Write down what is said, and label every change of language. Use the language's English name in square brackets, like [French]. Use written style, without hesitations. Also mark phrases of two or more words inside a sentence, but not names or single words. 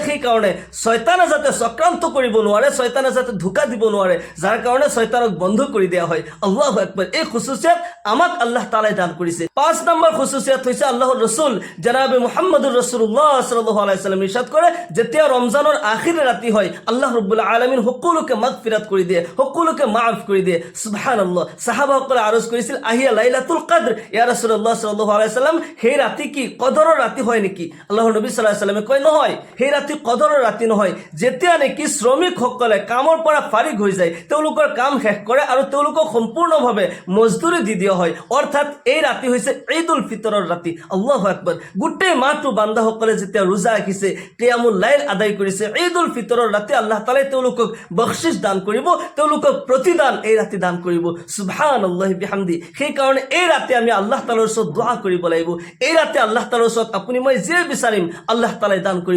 [Assamese] সেই কাৰণে শয়তানে যাতে চক্ৰান্ত কৰিব নোৱাৰে, শয়তানে যাতে ধোকা দিব নোৱাৰে, যাৰ কাৰণে শয়তানক বন্ধ কৰি দিয়া হয়। [Arabic] الله أكبر. [Assamese] এই খুসুসিয়াত আমাক আল্লাহ তাআলাই দান কৰিছে। 5 নম্বৰ খুসুসিয়াত হৈছে আল্লাহৰ ৰাসূল জনাবে [Arabic] محمد رسول الله صلى الله عليه وسلم [Assamese] ইরশাদ কৰে, যেতিয়া ৰমজানৰ আখিৰ ৰাতি হয় আল্লাহ রাব্বুল আলামিন সকলোকে মাগফিরাত কৰি দিয়ে, সকলোকে মাফ কৰি দিয়ে। সুবহানাল্লাহ। সাহাবাসকলে আরজ কৰিছিল, [Arabic] أهي ليلة القدر، يا رسول الله صلى الله عليه وسلم, [Assamese] সেই ৰাতি কি কদৰৰ ৰাতি হয় নেকি? আল্লাহৰ নবী [Arabic] صلى الله عليه وسلم [Assamese] কয়, নহয়, সেই ৰাতি কদৰৰ ৰাতি নহয়। যেতিয়া নেকি শ্ৰমিকসকলে কামৰ পৰা ফাৰিগ হৈ যায়, তেওঁলোকৰ কাম শেষ কৰে আৰু তেওঁলোকক সম্পূৰ্ণভাৱে মজদুৰি দি দিয়া হয়, অৰ্থাৎ এই ৰাতি হৈছে ঈদুল ফিতৰৰ ৰাতি। [Arabic] الله أكبر. [Assamese] গোটেই মাহটো বান্দাসকলে যেতিয়া ৰোজা ৰাখিছে, [Arabic] قيام الليل [Assamese] আদায় কৰিছে, ঈদুল ফিতৰৰ ৰাতি আল্লাহ আল্লাহ তাআলাই তেওঁলোকক বখশিশ দান কৰিব, তেওঁলোকক প্ৰতিদান এই ৰাতি দান কৰিব। [Arabic] سبحان الله وبحمده. [Assamese] সেই কাৰণে এই ৰাতি আমি আল্লাহ তাআলাৰ ওচৰত দোয়া কৰিব লাগিব। এই ৰাতি আল্লাহ তাআলাৰ ওচৰত আপুনি মই যি বিচাৰিম আল্লাহ তাআলাই দান কৰিব।